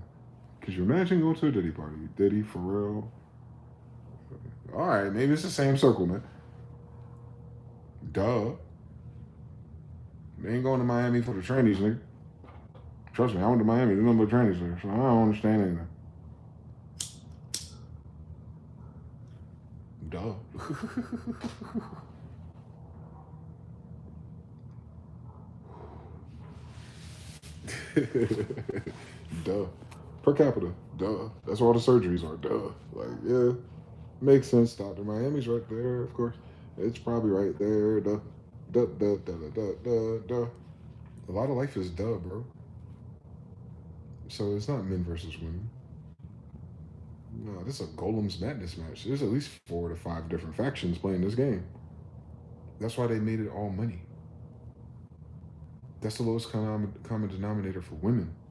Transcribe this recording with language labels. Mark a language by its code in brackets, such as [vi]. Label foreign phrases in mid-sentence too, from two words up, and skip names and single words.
[en] Could you imagine going to a Diddy party? Diddy, Pharrell. All right, maybe it's the same circle, man. Duh. They ain't going to Miami for the trannies, nigga. Trust me, I went to Miami. There's nothing but trannies there, so I don't understand anything. Duh. Duh. Per capita. Duh. That's where all the surgeries are. Duh. Like, yeah. Makes sense. Dr. Miami's right there, of course. It's probably right there. Duh. Duh, duh, duh, duh, duh, duh, duh. A lot of life is duh, bro. So it's not men versus women. No, this is a Golem's Madness match. There's at least 4 to 5 different factions playing this game. That's why they made it all money. That's the lowest common denominator for women.